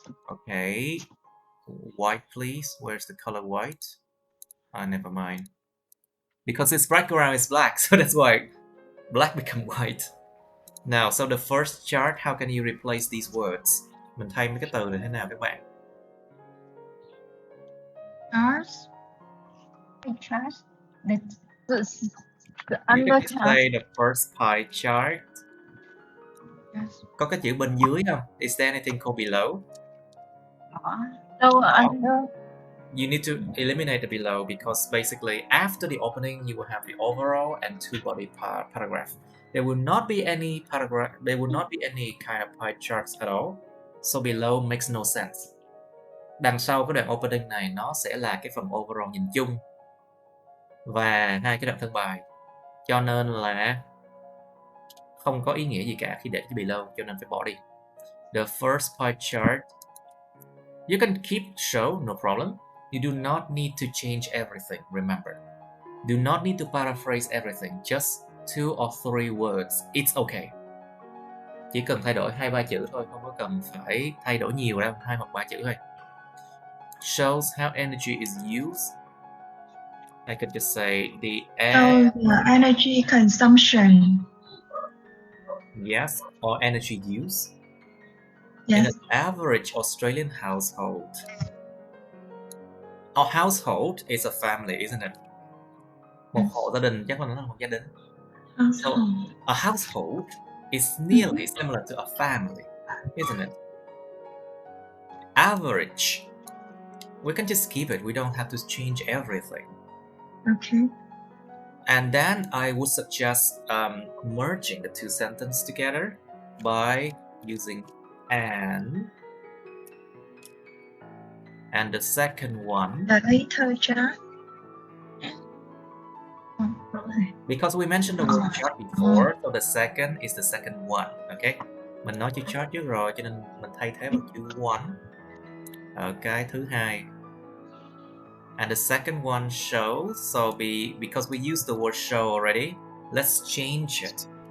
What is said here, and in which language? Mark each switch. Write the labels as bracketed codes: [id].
[en] Okay, white please. Where's the color white? Never mind. Because its background is black, so that's why black become white. Now, so the first chart, how can you replace these words? [vi] Mình thay mấy cái từ này thế nào các bạn? [en] Chart. The You under can chart. say the first pie chart. Yes. [vi] Có cái chữ bên dưới không? [en] Is there anything called below? Under. You need to eliminate the below because basically after the opening you will have the overall and two body paragraph. There will not be any paragraph. There will not be any kind of pie charts at all. So below makes no sense. [vi] Đằng sau cái đoạn opening này nó sẽ là cái phần overall nhìn chung và hai cái đoạn thân bài. Cho nên là không có ý nghĩa gì cả khi để cái below, cho nên phải bỏ đi. [en] The first pie chart you can keep show, no problem. You do not need to change everything, remember. Do not need to paraphrase everything, just 2 or 3 words, it's okay. [vi] Chỉ cần thay đổi 2-3 chữ thôi, không có cần phải thay đổi nhiều đâu, 2 hoặc 3 chữ thôi. [en] Shows how energy is used. I could just say the energy consumption. Yes, or energy use. Yes. In an average Australian household. A household is a family, isn't it? [vi] Một hộ gia đình chắc là nó là một gia đình. [en] So a household is nearly similar to a family, isn't it? Average. We can just keep it. We don't have to change everything. Okay. And then I would suggest merging the two sentences together by using and the second one. The later chart. Because we mentioned the word chart before, so the second is the second one. Okay. [vi] Mình nói chữ chart trước rồi, cho nên mình thay thế bằng chữ one ở cái thứ hai. [en] And the second one shows, so because we used the word show already, let's change it.